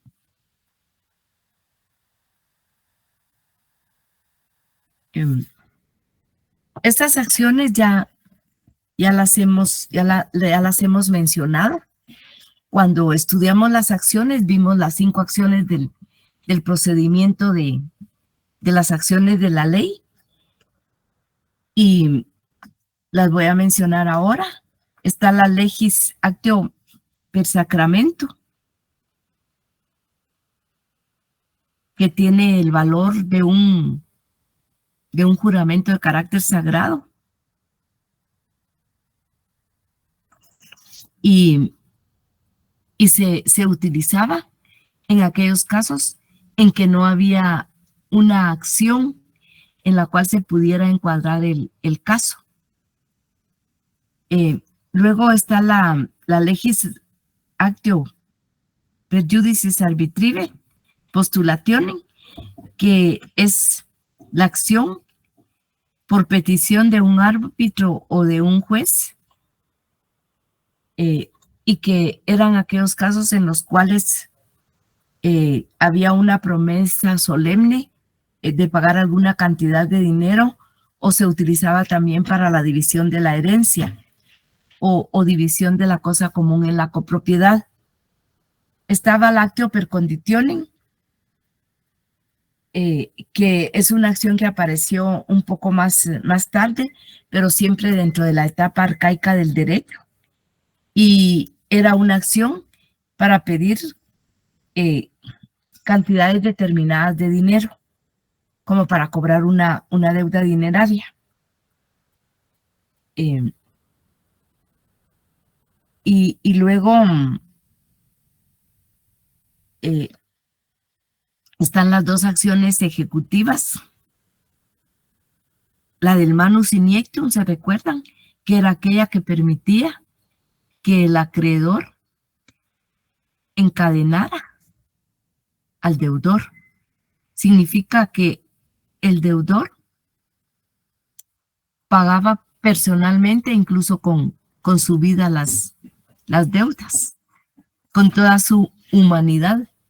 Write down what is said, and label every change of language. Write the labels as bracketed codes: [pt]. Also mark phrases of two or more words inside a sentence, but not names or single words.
[es] Estas acciones ya las hemos mencionado. Cuando estudiamos las acciones, vimos las 5 acciones del procedimiento de las acciones de la ley y las voy a mencionar ahora. Está la [la] legis actio per sacramento, [es] que tiene el valor de un juramento de carácter sagrado. Y se utilizaba en aquellos casos en que no había una acción en la cual se pudiera encuadrar el caso. Luego está la [la] legis actio per judicis arbitrive postulationem, [es] que es la acción por petición de un árbitro o de un juez, y que eran aquellos casos en los cuales había una promesa solemne de pagar alguna cantidad de dinero, o se utilizaba también para la división de la herencia o división de la cosa común en la copropiedad. Estaba el [la] actio per conditionem, [es] que es una acción que apareció un poco más tarde, pero siempre dentro de la etapa arcaica del derecho. Y era una acción para pedir cantidades determinadas de dinero, como para cobrar una deuda dineraria. Y luego están las 2 acciones ejecutivas. La del [la] manus iniectum, [es] ¿se recuerdan? Que era aquella que permitía que el acreedor encadenara al deudor. Significa que el deudor pagaba personalmente, incluso con su vida, las deudas, con toda su humanidad,